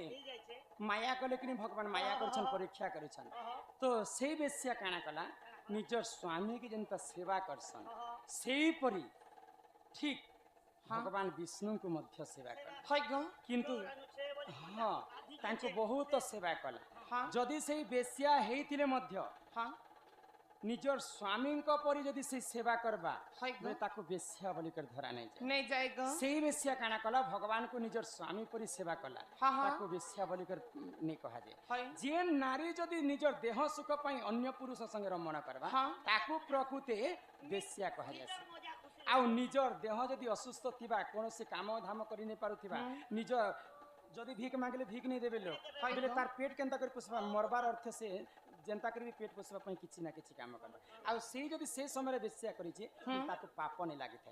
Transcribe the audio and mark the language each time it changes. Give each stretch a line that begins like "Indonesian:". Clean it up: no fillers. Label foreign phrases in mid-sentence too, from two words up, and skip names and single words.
Odia: ହେଇଯାଇଛେ ମାୟା କଲେ କି ଭଗବାନ ମାୟା କରୁଛନ୍ ପରୀକ୍ଷା କରୁଛନ୍ ତ ସେଇ ବେଶ୍ୟା କାଣା କଲା ନିଜର ସ୍ୱାମୀ କି ଯେନ୍ତା ସେବା କରସନ୍ ସେଇପରି ଠିକ ଭଗବାନ ବିଷ୍ଣୁଙ୍କୁ ମଧ୍ୟ ସେବା କଲା
Bangla: হয় গো
Odia: କିନ୍ତୁ ସେ ବୋଲି ହଁ ତାଙ୍କୁ ବହୁତ ସେବା କଲା
Bangla: হ্যাঁ
Odia: ଯଦି ସେଇ ବେଶ୍ୟା ହେଇଥିଲେ ମଧ୍ୟ
Bangla: হ্যাঁ
Odia: ନିଜର ସ୍ୱାମୀଙ୍କ ପରି ଯଦି ସେ ସେବା କରବା
Bangla: হয় গো
Odia: ବୋଲେ ତାକୁ ବେଶ୍ୟା ବୋଲି କରି ଧରା ନେଇ ଯାଏ
Bangla: নে যাই গো
Odia: ସେଇ ବେଶ୍ୟା କାଣା କଲା ଭଗବାନଙ୍କୁ ନିଜର ସ୍ୱାମୀ ପରି ସେବା କଲା ହଁ, ହଁ। ତାକୁ ବେଶ୍ୟା ବୋଲି କରି ନେଇ କୁହାଯାଏ
Bangla: হয়
Odia: ଯିଏ ନାରୀ ଯଦି ନିଜର ଦେହ ସୁଖ ପାଇଁ ଅନ୍ୟ ପୁରୁଷ ସଙ୍ଗେ ରମଣ କରବା ହଁ। ତାକୁ ପ୍ରକୃତି ବେଶ୍ୟା କୁହାଯାଏ ମଜା ଖୁସି ଆଉ ନିଜର ଦେହ ଯଦି ଅସୁସ୍ଥ ଥିବା କୌଣସି କାମ ଧାମ କରି ନେଇ ପାରୁଥିବା ନିଜ ଯଦି ଭିକ ମାଗିଲେ ଭିକ ନେଇ ଦେବେ ଲୋକ ବୋଲେ ତାର ପେଟ କେନ୍ତା କରି ପୋଷବା ମରବାର ଅର୍ଥ ସେ ଯେନ୍ତା କରି ପେଟ ପୋଷବା ପାଇଁ କିଛି ନା କିଛି କାମ କରିବା ଆଉ ସେଇ ଯଦି ସେ ସମୟରେ ବେଶ୍ୟା କରିଛି ତାକୁ ପାପ ନେଇ ଲାଗିଥାଏ